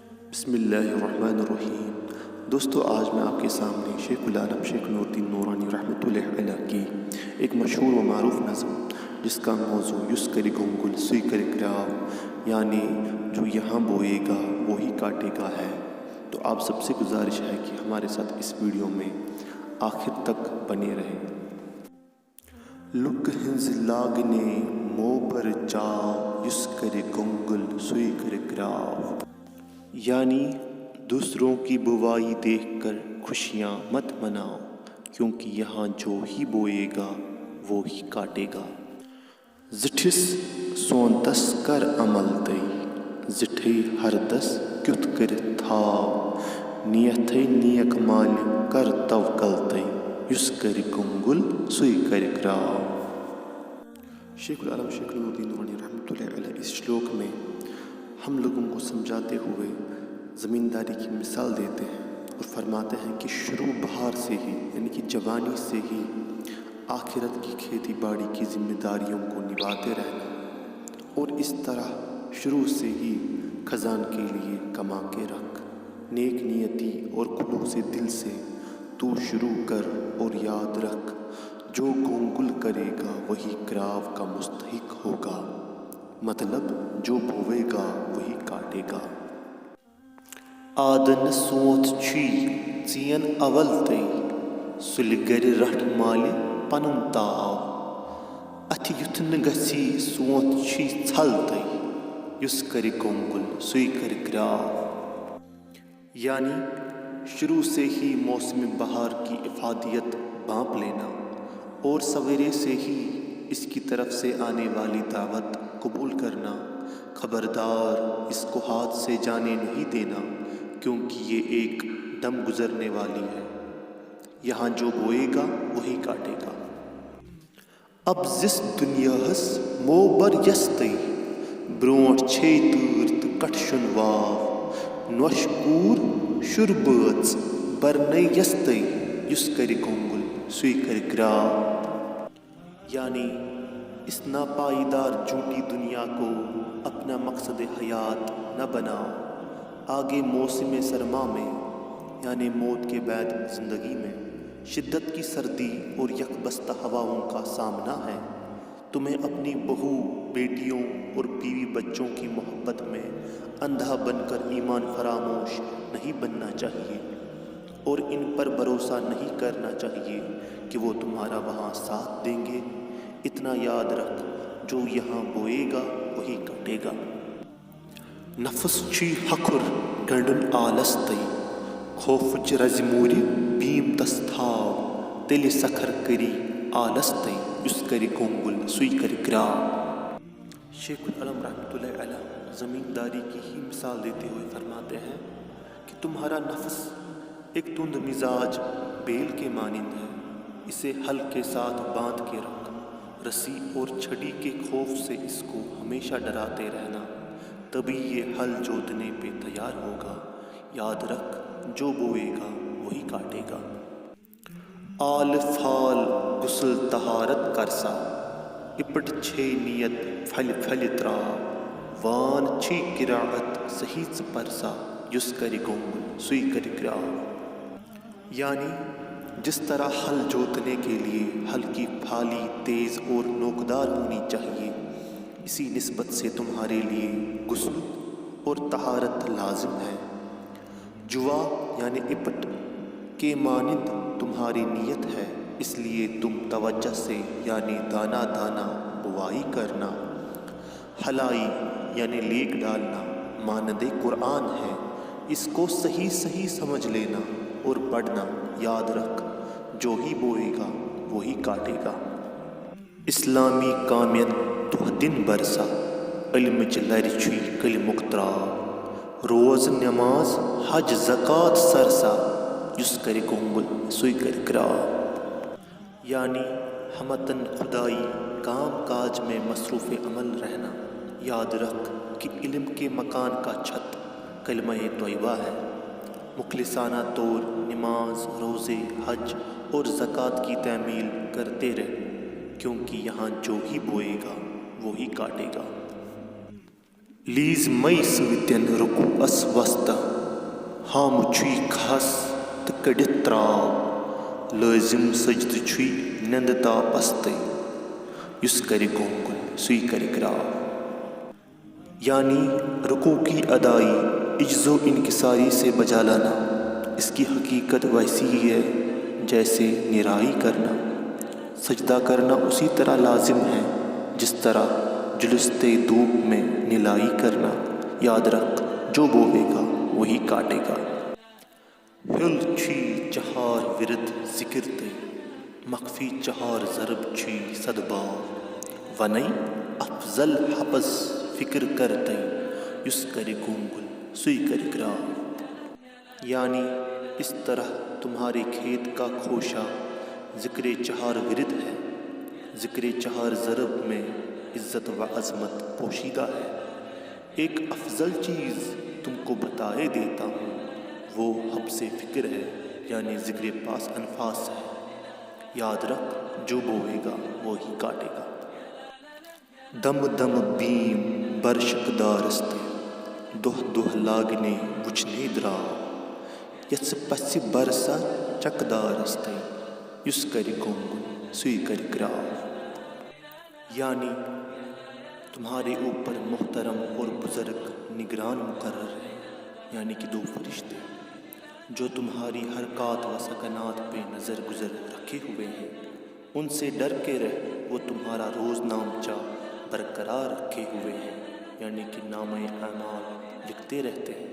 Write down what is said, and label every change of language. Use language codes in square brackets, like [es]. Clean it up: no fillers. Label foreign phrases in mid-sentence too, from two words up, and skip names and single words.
[ur] بسم اللہ الرحمن الرحیم۔ دوستو، آج میں آپ کے سامنے شیخulalam شیخ نوردین نورانی رحمۃ اللہ علیہ کی ایک مشہور و معروف نظم جس کا موضوع [ks] یس کر گنگل سوئی کر گراو، [ur] یعنی جو یہاں بوئے گا وہی کاٹے گا ہے۔ تو آپ سب سے گزارش ہے کہ ہمارے ساتھ اس ویڈیو میں آخر تک بنے رہیں۔ [ks] لک ہنز لاگنے مو پر چاو یس کر گنگل سوئی کر گراو، [ur] یعنی دوسروں کی بوائی دیکھ کر خوشیاں مت مناؤ، کیونکہ یہاں جو ہی بوئے گا وہ ہی کاٹے گا۔ [ks] زٹھس سونتس کر عمل تئی زٹھے ہردس کیُتھ کر تھاو، نیتھے نیک مالہِ کر توکل تئی یس کر گنگل سوئی کر گراو۔ [ur] شیخulalam شیخ نوردین نورانی رحمۃ اللہ علیہ اس شلوک میں ہم لوگوں کو سمجھاتے ہوئے زمینداری کی مثال دیتے ہیں اور فرماتے ہیں کہ شروع بہار سے ہی، یعنی کہ جوانی سے ہی آخرت کی کھیتی باڑی کی ذمہ داریوں کو نبھاتے رہنا، اور اس طرح شروع سے ہی خزان کے لیے کما کے رکھ، نیک نیتی اور خلوص دل سے تو شروع کر، اور یاد رکھ جو گنگل کرے گا وہی گراو کا مستحق ہوگا، مطلب جو بوئے گا وہی کاٹے گا۔ [ks] آدن سونت چھی ژین اول تئی سُلہِ گرِ رٹھ مالہِ پنُن تاو، اتھِ یُتھ نہٕ گژھی سونت چھی ژھل تئی یُس کرِ گنگل سُے کر گراو، [ur] یعنی شروع سے ہی موسم بہار کی افادیت بانپ لینا اور سویرے سے ہی اس کی طرف سے آنے والی دعوت قبول کرنا۔ خبردار، اس کو ہاتھ سے جانے نہیں دینا، کیونکہ یہ ایک دم گزرنے والی ہے، یہاں جو بوئے گا وہی کاٹے گا۔ [ks] اب زس دنیاہس مو بر یس تئی برونٹھ چھے تۭر تہٕ کٹھشن واو، نوش کوٗر شُر بٲژ برنے یس تئی یُس کرِ گنگل سُے کر گراو، [ur] یعنی اس ناپائیدار جھوٹی دنیا کو اپنا مقصد حیات نہ بناؤ۔ آگے موسم سرما میں، یعنی موت کے بعد زندگی میں شدت کی سردی اور یکبستہ ہواؤں کا سامنا ہے۔ تمہیں اپنی بہو بیٹیوں اور بیوی بچوں کی محبت میں اندھا بن کر ایمان فراموش نہیں بننا چاہیے، اور ان پر بھروسہ نہیں کرنا چاہیے کہ وہ تمہارا وہاں ساتھ دیں گے۔ اتنا یاد رکھ جو یہاں بوئے گا وہی کاٹے گا۔ [ks] نفس چھی ہکھر گنڈن آلس تئی خوفچ رز مورِ بیم تس تھاو، تیلہِ سکھر کری آلس تئی یُس کر گنگل سُے کر گراو۔ [ur] شیخulalam رحمۃ اللہ علیہ زمینداری کی ہی مثال دیتے ہوئے فرماتے ہیں کہ تمہارا نفس ایک تند مزاج بیل کے مانند ہے، اسے ہل کے ساتھ باندھ کے رکھ، رسی اور چھڑی کے خوف سے اس کو ہمیشہ ڈراتے رہنا، تبھی یہ ہل جوتنے پہ تیار ہوگا۔ یاد رکھ جو بوئے گا وہی کاٹے گا۔ [ks] آل فال غسل طہارت کرسا اپٹ چھے نیت پھل پھل تراو، وان چھی قراعت صحیح پرسا یس کر گنگل سُے کر گراو، [ur] یعنی جس طرح ہل جوتنے کے لیے ہل کی پھالی تیز اور نوکدار ہونی چاہیے، اسی نسبت سے تمہارے لیے غسل اور طہارت لازم ہے۔ جوا یعنی اپٹ کے مانند تمہاری نیت ہے، اس لیے تم توجہ سے یعنی دانہ دانہ بوائی کرنا۔ ہلائی یعنی لیک ڈالنا مانند قرآن ہے، اس کو صحیح صحیح سمجھ لینا اور پڑھنا۔ یاد رکھ جو ہی بوئے گا وہی کاٹے گا۔ اسلامی کامین دہ دن برسا علمچ لر چھُے کلمُک تراو، روز نماز حج زکات سرسا یس کر گنگل سُے کر گراو، یعنی ہمتن خدائی کام کاج میں مصروف عمل رہنا۔ یاد رکھ کہ علم کے مکان کا چھت کلمہ طیبہ ہے۔ مخلصانہ طور نماز، روزے، حج اور زکوٰۃ کی تعمیل کرتے رہ، کیونکہ یہاں جو ہی بوئے گا وہی کاٹے گا۔ [ks] لیز مئی سۭتٮ۪ن رُکوٗعس وسطہ ہام چھُے کھس تہٕ کٔڑِتھ ترٛاو لٲزِم سجدٕ چھُے نٮ۪نٛدٕ تاپستٕے یُس کرِ گۄنٛگُل سُے کرِ گراو. [ur] یعنی رکوع کی ادائی عجز و انکساری سے بجا لانا. اس کی حقیقت ویسی ہی ہے جیسے نرائی کرنا. سجدہ کرنا اسی طرح لازم ہے جس طرح جلستے دھوپ میں نلائی کرنا. یاد رکھ جو بوے گا وہی کاٹے گا. [ks] ہل چھی چہار ورد ذکر تے مخفی چہار ضرب چھی صدبار ونئی افضل حبس فکر کرتے یس کرے گونگل سوئی کرے گراو. [ur] یعنی اس طرح تمہارے کھیت کا کھوشا ذکر چہار ورد ہے. ذکر چہار ضرب میں عزت و عظمت پوشیدہ ہے. ایک افضل چیز تم کو بتائے دیتا ہوں وہ حبس فکر ہے یعنی ذکر پاس انفاس ہے. یاد رکھ جو بوئے گا وہی کاٹے گا. [ks] دم دم بیم برشک دارستے دہ دہ لاگنے وچھنے دراو یس پس برسا چک دارستے یس کر گونگل سوئی کر گراو. [ur] یعنی تمہارے اوپر محترم اور بزرگ نگران مقرر ہے یعنی کہ 2 فرشتے جو تمہاری حرکات و سکنات پہ نظر گزر رکھے ہوئے ہیں. ان سے ڈر کے رہ وہ تمہارا روز نامچہ برقرار رکھے ہوئے ہیں یعنی کہ نامہ اعمال لکھتے رہتے ہیں.